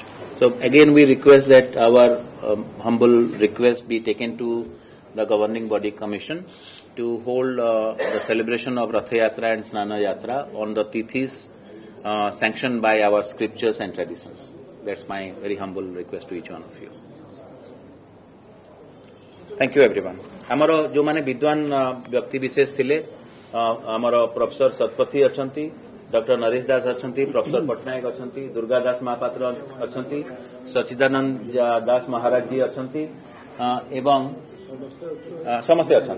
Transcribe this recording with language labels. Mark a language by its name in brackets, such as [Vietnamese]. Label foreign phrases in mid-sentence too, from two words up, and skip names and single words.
[English] So again, we request that our humble request be taken to the governing body commission to hold the celebration of Ratha Yatra and Snana Yatra on the tithis sanctioned by our scriptures and traditions. That's my very humble request to each one of you. Thank you everyone. [Odia] ଆମର ଯୋ ମାନେ ବିଦ୍ୱାନ ବ୍ୟକ୍ତି ବିଶେଷ ଥିଲେ ଆମର ପ୍ରଫେସର ସତପଥୀ ଅଛନ୍ତି, ଡକ୍ଟର ନରେଶ ଦାସ ଅଛନ୍ତି, ପ୍ରଫେସର ପଟ୍ଟନାୟକ ଅଛନ୍ତି, ଦୁର୍ଗା ଦାସ ମହାପାତ୍ର ଅଛନ୍ତି, ସଚ୍ଚିଦାନନ୍ଦ ଦାସ ମହାରାଜ ଜୀ ଅଛନ୍ତି ଏବଂ ସମସ୍ତେ ଅଛନ୍ତି।